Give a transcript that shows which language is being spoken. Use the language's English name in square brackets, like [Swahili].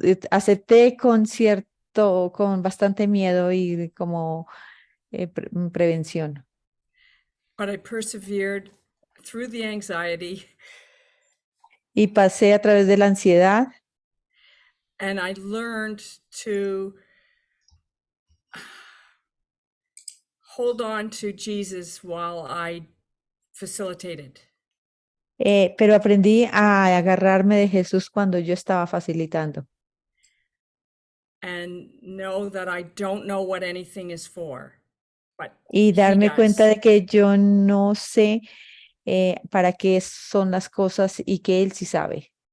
[Spanish] Acepté con bastante miedo y como prevención. [English] But I persevered through the anxiety. [Spanish] Y pasé a través de la ansiedad. [English] And I learned to hold on to Jesus while I facilitated. [Spanish] Pero aprendí a agarrarme de Jesús cuando yo estaba facilitando. [English] And know that I don't know what anything is for, but [Spanish] Y [English] he [Spanish] darme cuenta [English] does. [Spanish] de que yo no sé para qué son las cosas y que Él sí sabe.